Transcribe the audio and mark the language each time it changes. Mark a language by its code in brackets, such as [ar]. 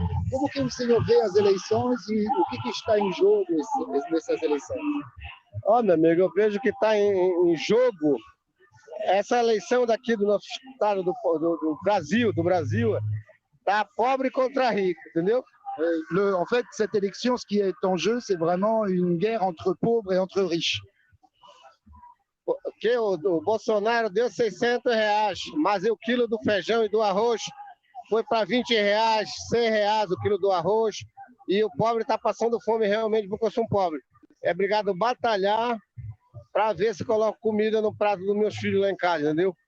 [pt] Como que o senhor vê as eleições e o que está em jogo nessas eleições? Ó, meu amigo, eu vejo que está em jogo essa eleição daqui do nosso estado, do Brasil, tá pobre contra rico, entendeu? [fr] En fait, cette élection, ce qui est en jeu, c'est vraiment une guerre entre pauvres et entre riches. [pt] Porque o Bolsonaro deu R$ 600, mas o quilo do feijão e do arroz foi para R$ 20, R$ 100 o quilo do arroz, e o pobre está passando fome realmente porque eu sou um pobre. É obrigado batalhar para ver se coloco comida no prato dos meus filhos lá em casa, entendeu?